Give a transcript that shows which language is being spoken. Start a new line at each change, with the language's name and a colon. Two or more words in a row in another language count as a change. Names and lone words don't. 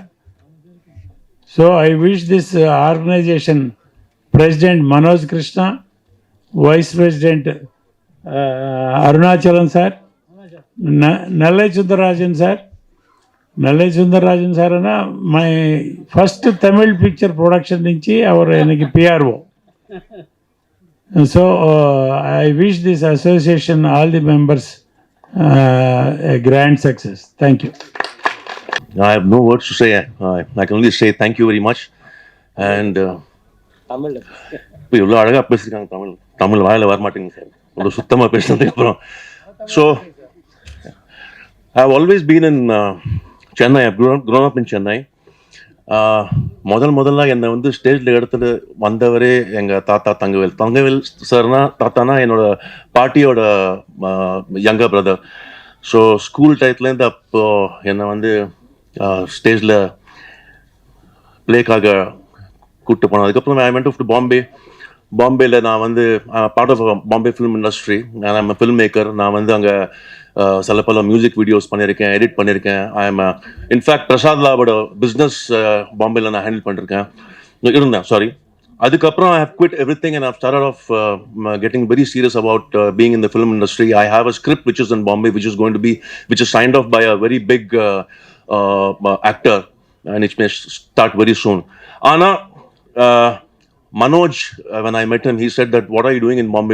English: So I wish this organisation president Manoj Krishna, vice president Arunachalam sir, Nellai Sundararajan sir. నల్లయ్య సుందరరాజన్ సార్ అన్న my first Tamil picture production నుంచి
Tamil: அவர் எனக்கு
English: పిఆర్ఓ. So I wish this association all the members a grand success. Thank you. I have no words to say. I can only say thank you very much.
Tamil: And இப்போ இவ்வளோ அழகாக பேசியிருக்காங்க. தமிழ் வாயில் வரமாட்டேங்க சார், இவ்வளோ சுத்தமாக பேசுனதுக்கு அப்புறம்.
English: So I have always been in Chennai. ஐ grown up in சென்னை.
Tamil: முதல்ல என்னை வந்து ஸ்டேஜில் எடுத்துட்டு வந்தவரே எங்கள் தாத்தா தங்கவேல் சார்னா, தாத்தானா என்னோட பாட்டியோட
English: younger brother.
Tamil: ஸோ ஸ்கூல் டயத்துலேருந்து அப்போ என்னை வந்து ஸ்டேஜில் ப்ளேக்காக கூப்பிட்டு போனோம். அதுக்கப்புறம்
English: I went to
Tamil: பாம்பேயில் நான் வந்து
English: part of Bombay film industry.
Tamil: நான்
English: film maker.
Tamil: நான் வந்து அங்கே சில பல
English: music videos
Tamil: பண்ணியிருக்கேன், எடிட் பண்ணியிருக்கேன்.
English: I am in fact
Tamil: பிரசாத் லாவோட பிஸ்னஸ் பாம்பேயில் நான் ஹேண்டில் பண்ணியிருக்கேன் சாரி.
English: அதுக்கப்புறம் I have quit everything and I've started off getting very serious about being in the film industry. I have a script which is in Bombay, which is signed off by a very big actor, and it may start very soon. Anna, Manoj, when I met him, he said that, what are you doing in Bombay?